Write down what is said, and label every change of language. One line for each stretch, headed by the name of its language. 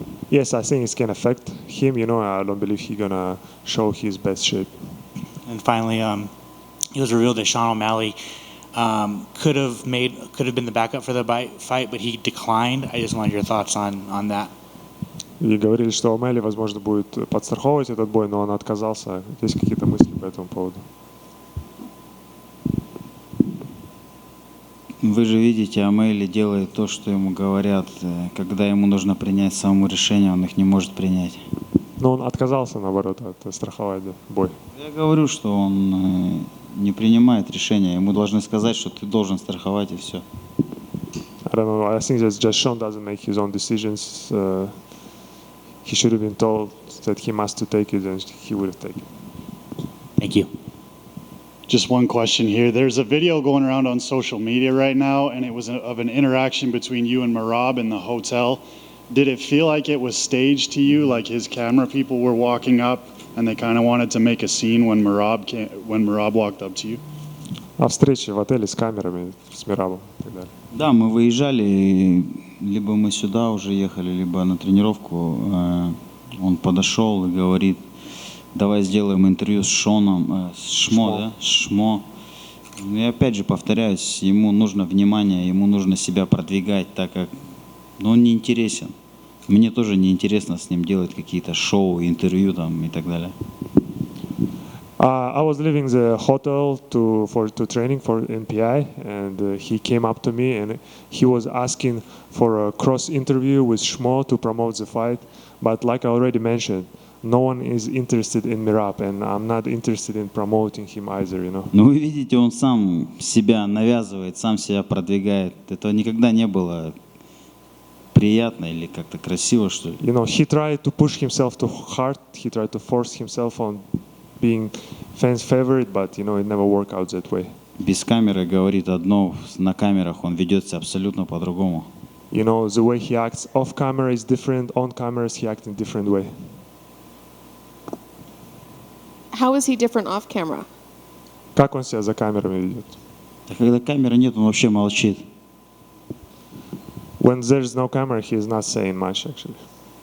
English: Yes, I think it's can affect him. You know, I don't believe he's gonna show his best shape. And finally, it was revealed that Sean O'Malley could have been the backup for the fight, but he declined. I just wanted your thoughts on that.
Russian: И говорили, что Омели, возможно, будет подстраховывать этот бой, но он отказался. Есть какие-то мысли по этому поводу? Вы же видите, Омели делает то, что ему говорят. Когда ему нужно принять самому решение, он их не может принять. Но он отказался, наоборот, от страховать бой. Я говорю, что он не принимает решения. Ему должны сказать, что ты должен страховать, и все.
English: I don't know. I think that just Sean doesn't make his own decisions. He should have been told that he must to take it, and he would have taken it. Thank you. Just one question here. There's a video going around on social media right now, and it was of an interaction between you and Merab in the hotel. Did it feel like it was staged to you, like his camera people were walking up and they kind of wanted to make a scene when Merab walked up to you?
Russian: А встречи в отеле с камерами, с Мерабом и так далее. Да, мы выезжали, либо мы сюда уже ехали, либо на тренировку. Он подошел и говорит: давай сделаем интервью с Шоном, с Шмо, да? Шмо. И опять же повторяюсь, ему нужно внимание, ему нужно себя продвигать, так как он не интересен. Мне тоже не интересно с ним делать какие-то шоу, интервью там и так далее.
English: I was leaving the hotel to training for NPI, and he came up to me and he was asking for a cross interview with Shmo to promote the fight. But like I already mentioned, no one is interested in Merab, and I'm not interested in promoting him either, you know.
Russian: Но вы видите, он сам себя навязывает, сам себя продвигает. Это никогда не было приятно или как-то красиво, что ли.
English: You know, he tried to push himself too hard. He tried to force himself on being fans' favorite, but you know, it never worked out that way.
Russian: Без камеры говорит одно, на камерах он ведет себя абсолютно по-другому.
English: You know, the way he acts off camera is different. On cameras, he acts in a different way. How is he different off camera?
Russian: Как он себя за камерами ведет? А когда камеры нет, он вообще молчит.
English: When there's no camera, he is not saying much, actually.